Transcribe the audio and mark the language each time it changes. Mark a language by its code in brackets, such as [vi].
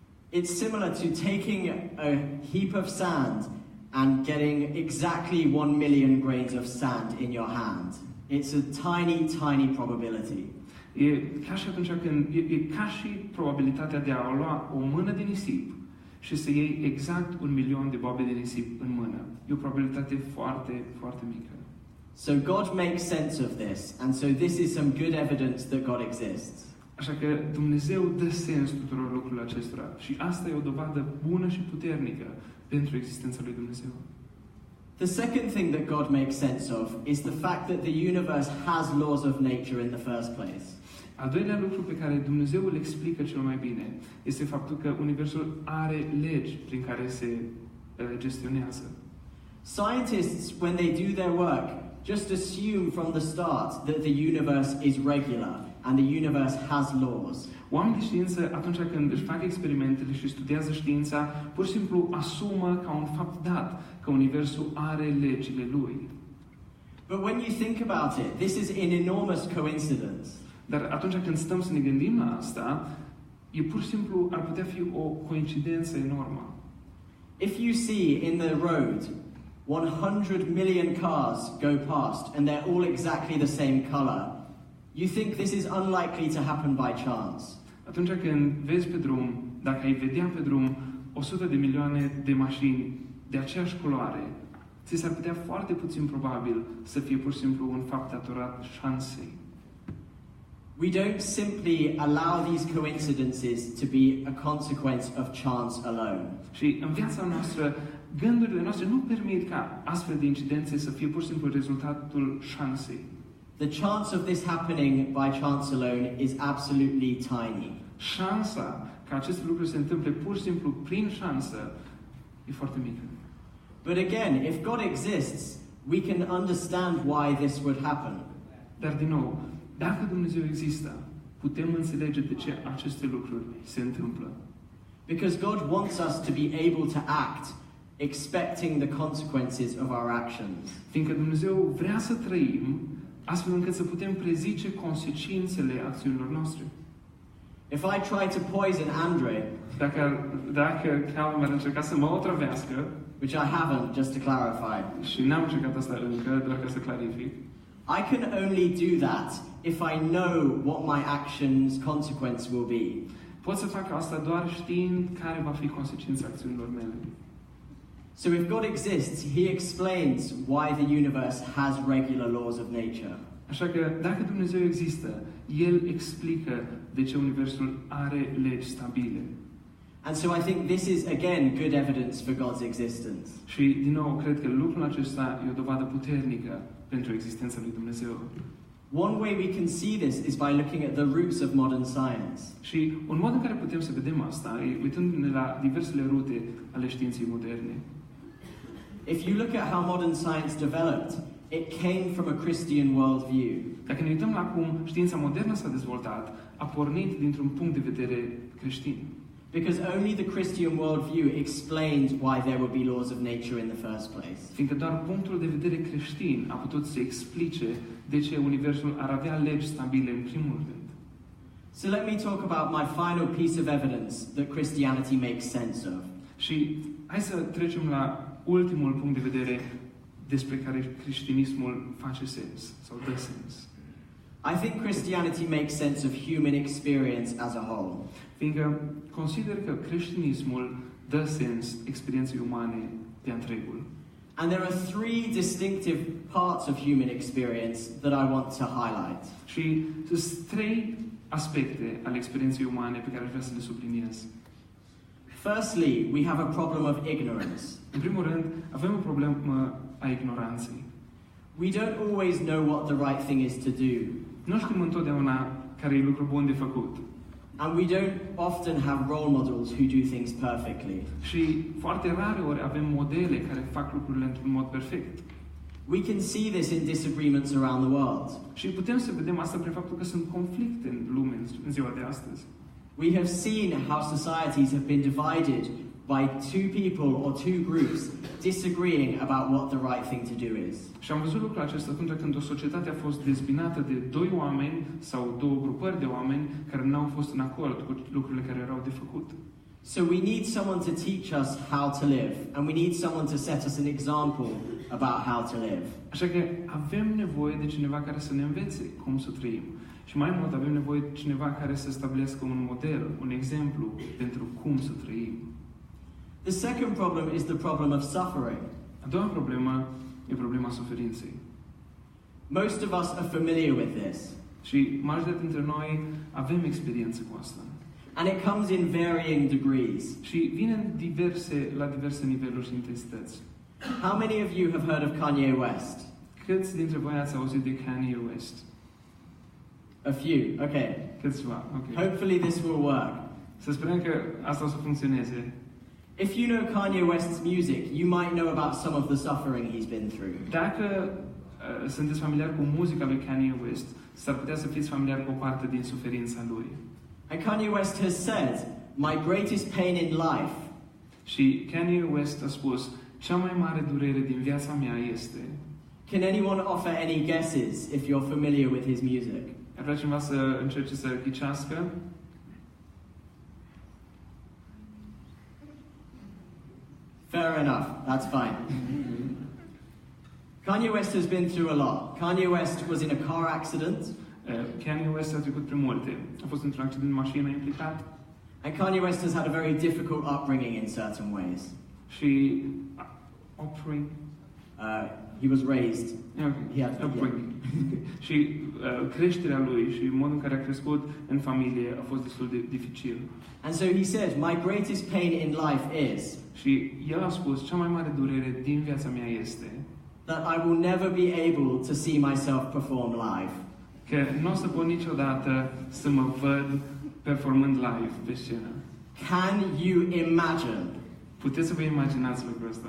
[en] It's similar to taking a heap of sand and getting exactly 1 million grains of sand in your hand. It's a tiny probability. [ro] E ca și atunci când e ca și probabilitatea de a lua o mână de nisip și să iei exact 1 milion de boabe de nisip în mână. E o probabilitate foarte, foarte mică. [en] So God makes sense of this, and so this is some good evidence that God exists. [ro] Așa că Dumnezeu dă sens tuturor lucrurilor acestora și asta e o dovadă bună și puternică pentru existența lui Dumnezeu. [en] The second thing that God makes sense of is the fact that the universe has laws of nature in the first place. [ro] Al doilea lucru pe care Dumnezeu îl explică cel mai bine este faptul că universul are legi prin care se gestionează. [en] Scientists, when they do their work, just assume from the start that the universe is regular and the universe has laws. [ro] Oamenii de știință, atunci când își fac experimentele și studiază știința, pur și simplu asumă ca un fapt dat că universul are legile lui. [en] But when you think about it, this is an enormous coincidence. [ro] Dar atunci când stăm să ne gândim la asta, e pur și simplu ar putea fi o coincidență enormă. [en] If you see in the road 100 million cars go past and they're all exactly the same color, you think this is unlikely to happen by chance. [ro] Atunci când vezi pe drum, dacă ai vedea pe drum 100 de milioane de mașini de aceeași culoare, ți s-ar putea foarte puțin probabil să fie pur și simplu un fapt datorat șansei. [en] We don't simply allow these coincidences to be a consequence of chance alone. [ro] Și în viața noastră, gândurile noastre nu permit ca astfel de incidențe să fie pur și simplu rezultatul șansei. [en] The chance of this happening by chance alone is absolutely tiny. [ro] Șansa ca aceste lucruri se întâmple pur și simplu prin șansă e foarte mică. [en] But again, if God exists, we can understand why this would happen. [ro] Dar din nou, dacă Dumnezeu există, putem înțelege de ce aceste lucruri se întâmplă. [en] Because God wants us to be able to act, expecting the consequences of our actions. [ro] Fiindcă Dumnezeu vrea să trăim astfel încât să putem prezice consecințele acțiunilor noastre. [en] If I try to poison Andre, [ro] Dacă Calum ar încerca să mă otrăvească, [en] which I haven't, just to clarify, [ro] și n-am încercat asta încă, doar ca să clarific, [en] I can only do that if I know what my actions' consequence will be. [ro] pot să fac asta doar știind care va fi consecința acțiunilor mele. [en] So if God exists, He explains why the universe has regular laws of nature. [ro] Așa că, dacă Dumnezeu există, El explică de ce Universul are legi stabile. [en] And so I think this is, again, good evidence for God's existence. [ro] Și, din nou, cred că lucrul acesta e o dovadă puternică pentru existența lui Dumnezeu. [en] One way we can see this is by looking at the roots of modern science. [ro] Și un mod în care putem să vedem asta e uitându-ne la diversele rute ale științei moderne. [en] If you look at how modern science developed, it came from a Christian worldview. [ro] Dacă ne uităm la cum știința modernă s-a dezvoltat, a pornit dintr-un punct de vedere creștin. [en] Because only the Christian worldview explained why there would be laws of nature in the first place. [ro] Fiindcă doar punctul de vedere creștin a putut să explice de ce Universul ar avea legi stabile în primul rând. [en] So let me talk about my final piece of evidence that Christianity makes sense of. [ro] Și hai să trecem la ultimul punct de vedere despre care creștinismul face sens sau dă sens. [en] I think Christianity makes sense of human experience as a whole. [ro] Fiindcă consider că creștinismul dă sens experienței umane de întregul. [en] And there are three distinctive parts of human experience that I want to highlight. [ro] Și sunt trei aspecte ale experienței umane pe care aș vrea să le subliniez. [en] Firstly, we have a problem of ignorance. [ro] În primul rând, avem o problemă a ignoranței. [en] We don't always know what the right thing is to do. [ro] Nu știm întotdeauna care e lucru bun de făcut. [en] And we don't often have role models who do things perfectly. [ro] Și foarte rare ori avem modele care fac lucrurile într-un mod perfect. [en] We can see this in disagreements around the world. [ro] Și putem să vedem asta prin faptul că sunt conflicte în lume în ziua de astăzi. [en] We have seen how societies have been divided by two people or two groups disagreeing about what the right thing to do is. [ro] Și am văzut lucrul acesta atunci când o societate a fost dezbinată de doi oameni sau două grupări de oameni care n-au fost în acord cu lucrurile care erau de făcut. [en] So we need someone to teach us how to live, and we need someone to set us an example about how to live. [ro] Așa că avem nevoie de cineva care să ne învețe cum să trăim. Și mai mult avem nevoie de cineva care să stabilească un model, un exemplu pentru cum să trăim. [en] The second problem is the problem of suffering. [ro] A doua problemă e problema suferinței. [en] Most of us are familiar with this. [ro] Și majoritatea dintre noi avem experiență cu asta. [en] And it comes in varying degrees. [ro] Și vine la diverse niveluri și intensități. [en] How many of you have heard of Kanye West? [ro] Câți dintre voi ați auzit de Kanye West? [en] A few, okay. [ro] Câțiva, ok. [en] Hopefully this will work. [ro] Să sperăm că asta o să funcționeze. [en] If you know Kanye West's music, you might know about some of the suffering he's been through. [ro] Dacă sunteți familiari cu muzica lui Kanye West, s-ar putea să fiți familiari cu o parte din suferința lui. [en] And Kanye West has said, "My greatest pain in life." [ro] Și Kanye West a spus, cea mai mare durere din viața mea este... [en] Can anyone offer any guesses if you're familiar with his music? [ro] Ar vrea cineva să încerce să ghicească? [en] Fair enough, that's fine. Kanye West has been through a lot. Kanye West was in a car accident. [ro] Kanye West a trecut prin multe. A fost într-un accident de mașină implicat. [en] And Kanye West has had a very difficult upbringing in certain ways. [ro] Și... upbringing? [en] he was raised. Okay. He had Upbringing. [ro] Și creșterea lui și modul în care a crescut în familie a fost destul de dificil. [en] And so he said, my greatest pain in life is [ro] Și el a spus, cea mai mare durere din viața mea este [en] that I will never be able to see myself perform live. [ro] că nu o să pot niciodată să mă văd performând live pe scenă. [en] Can you imagine [ro] Puteți să vă imaginați lucrul ăsta?